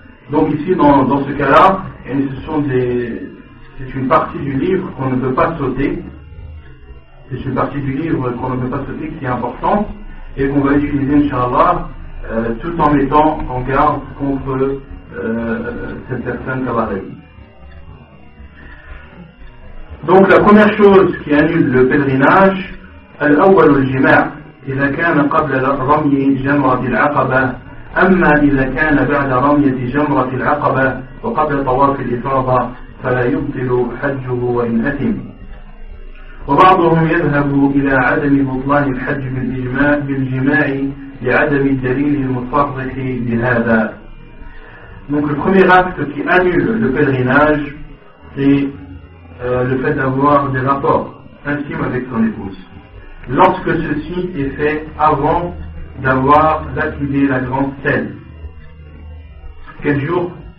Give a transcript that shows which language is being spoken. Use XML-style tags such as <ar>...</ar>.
<fr>Donc ici dans ce cas-là, c'est une partie du livre qu'on ne peut pas sauter, c'est une partie du livre qu'on ne peut pas sauter qui est importante et qu'on va utiliser Inch'Allah tout en mettant en garde contre cette personne qu'Allah a dit. Donc la première chose qui annule le pèlerinage,</fr> <ar>الأول الجماع إذا كان قبل رمي جمرة العقبة، أما إذا كان بعد رمية جمرة العقبة وقبل طواف الإفاضة فلا يبطل حجه وإن أثم. وبعضهم يذهب إلى عدم بطلان الحج بالجماع لعدم الدليل المصرح بهذا.</ar> <fr>Donc le premier acte qui annule le pèlerinage, c'est le fait d'avoir des rapports intimes avec son épouse. Lorsque ceci est fait avant d'avoir lapidé la grande stèle. Quel jour?</fr>